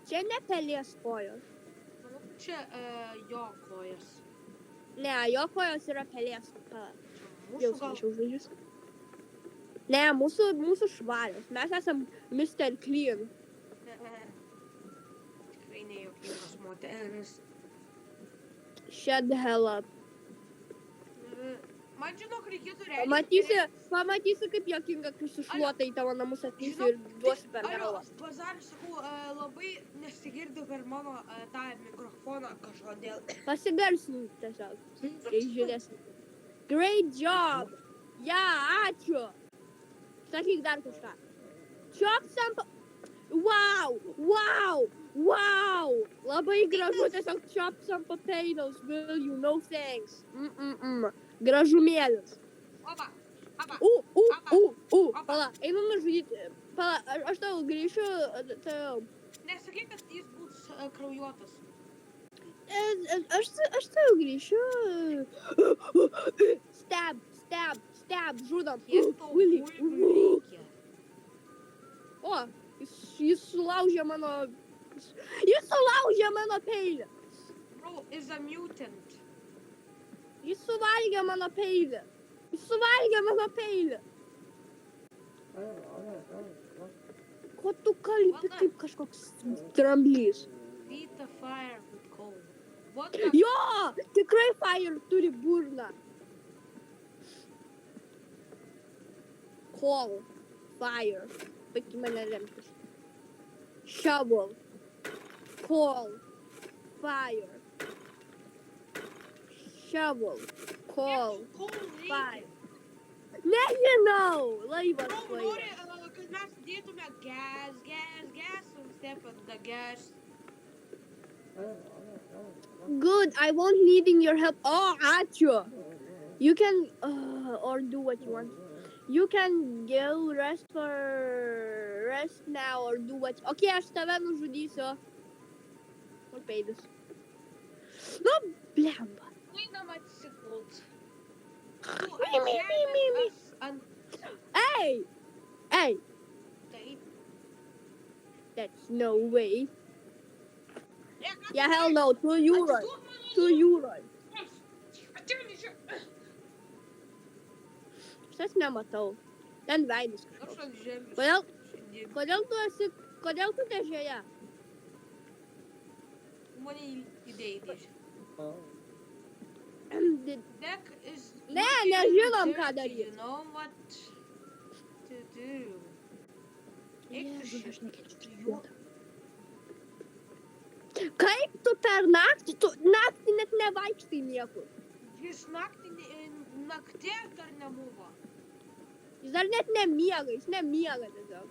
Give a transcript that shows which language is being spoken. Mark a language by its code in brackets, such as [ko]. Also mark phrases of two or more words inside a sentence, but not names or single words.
[lt] Manau, čia jo kojas. Ne, jo kojos yra pelės. Mūsų gal. Žodžius. Ne, mūsų švarios. Mes esam Mr. Clean. Tikrai nejuokingas moteris. [en] Shut the hell up. [lt] Man žinok, reikėtų Pamatysi, kaip juokinga, kai su šluota į tavo namus ateisiu ir duosiu per galvą. Bazarį sakau, labai nesigirdi per mano tą mikrofoną kažkodėl. Pasigarsinu tiesiog, kai žiūrėsim. [en] Great job! [lt] Ja, ačiū! Sakyk dar kažką. [en] Chops and... Wow! [lt] Labai gražu, tiesiog [en] chops and potatoes, will you? No thanks. [lt] Gražumėlis. Opa! Pala, einu nužudyti. Pala, aš tau grįšiu, Nesakyk, kad jis bus kraujuotas. Aš tau grįšiu. Stab, žudom. Kiek tau Willy. bulvių reikia? O, jis sulaužė mano... Jis sulaužė mano peilį. [en] Bro is a mutant. [lt] Jis suvalgė mano peilį. Ko tu kalbi kaip kažkoks dramblys? [en] Feed the fire with coal. What the... [lt] Jo, tikrai fire turi burną. [en] Coal, fire. [lt] Baik mane remtis. [en] Shovel, coal, fire. Shovel, coal, [lt] Coal reikia? fire. Nežinau, laivas Bro, laivas. nori, kad mes dėtume [en] gas instead of the gas. Good, I won't needing your help. [lt] Oh, ačiū. [en] You can, or do what you want. You can go rest now or do what... [lt] Okay, aš tave nužudysiu. Kur peilis? Nu, blemba. Einam atsigult. [en] Me. Hey! [lt] Taip. [en] That's no way. [lt] Ne, ką tu [en] Yeah, hell [lt] darai? [en] no, 2 euros. [lt] Atiduok mano [en] 2 euros. [lt] Ateini čia. Aš nematau. Ten veidus Aš kažkoks. ant žemės. Kodėl? Kodėl tu dėžėje? Mane įdėjai dėžę. [en] Deck is... [lt] Ne, nežinom, ką daryt. [en] You know what to do. [lt] Eik tu Jėzus, aš šitą. nekenčiu juodą. Kaip tu per naktį? Tu naktį net nevaikštai niekur. Jis naktį dar nebuvo. Jis dar net nemiega, jis nemiega tiesiog.